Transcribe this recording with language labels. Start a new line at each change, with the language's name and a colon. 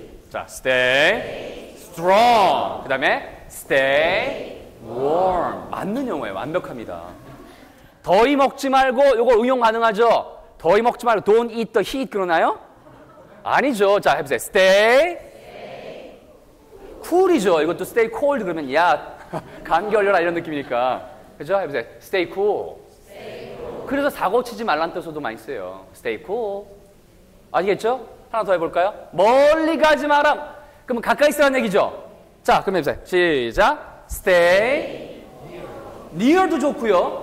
Korean: 자,
English: stay strong.
Korean: 그 다음에
English: stay warm.
Korean: 맞는 용어예요. 완벽합니다. 더위 먹지 말고 이거 응용 가능하죠? 더위 먹지 말고
English: don't eat the heat
Korean: 그러나요? 아니죠. 자, 해보세요.
English: stay cool이죠.
Korean: 이것도 stay cold 그러면 야 감기 걸려라 이런 느낌이니까. 그죠? 해보세요.
English: stay cool.
Korean: 그래서 사고 치지 말란 뜻으로도 많이 써요.
English: stay cool.
Korean: 아시겠죠? 하나 더 해볼까요? 멀리 가지 마라. 그러면 가까이 있으라는 얘기죠? 자, 그럼 해보세요. 시작. stay. near도 좋고요.